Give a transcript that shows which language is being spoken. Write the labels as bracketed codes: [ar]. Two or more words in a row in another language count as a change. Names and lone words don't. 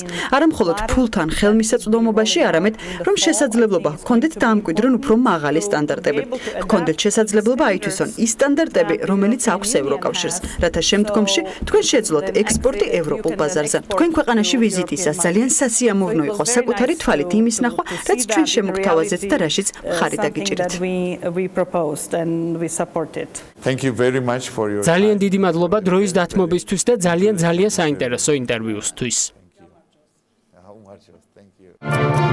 [ka] არა მხოლოდ ფულთან ხელმისაწვდომობაში, არამედ რომ შესაძლებლობა ჰქონდეთ დაამკვიდრონ უფრო მაღალი სტანდარტები. ჰქონდეთ შესაძლებლობა აითვისონ ის სტანდარტები, რომელიც აქვს ევროკავშირს, რათა შემდგომში თქვენ შეძლოთ ექსპორტი ევროპულ ბაზარზე. თქვენ ქვეყანაში ვიზიტისას ძალიან სასიამოვნო იყო საკუთარი თვალით იმის ნახვა, რაც ჩვენ შემოგთავაზეთ და რაშიც მხარი დაგიჭირეთ. [en] Thank you very much for your [ka] ძალიან დიდი მადლობა დროის დათმობისთვის და ძალიან საინტერესო ინტერვიუსთვის. [en] Thank you.